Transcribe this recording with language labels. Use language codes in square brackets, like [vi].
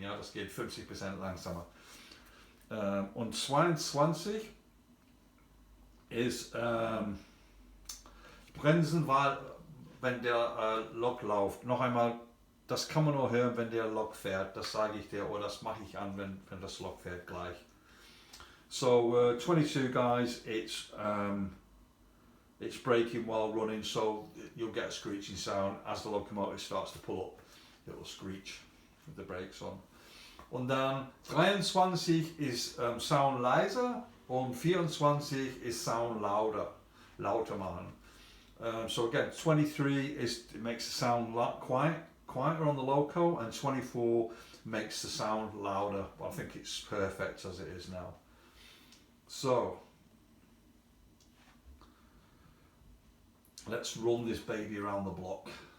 [de] Ja, das geht 50% langsamer. Und 22 ist Bremsen, weil wenn der Lok läuft. Noch einmal, das kann man nur hören, wenn der Lok fährt. Das sage ich dir, oder das mache ich an, wenn das Lok fährt gleich. [en] So 22, guys, it's braking while running, so you'll get a screeching sound as the locomotive starts to pull up. It will screech with the brakes on. [de] Und dann 23 ist Sound leiser und 24 ist Sound lauter machen. [en] So again, 23 it makes the sound quieter on the loco, and 24 makes the sound louder. But I think it's perfect as it is now. So let's run this baby around the block.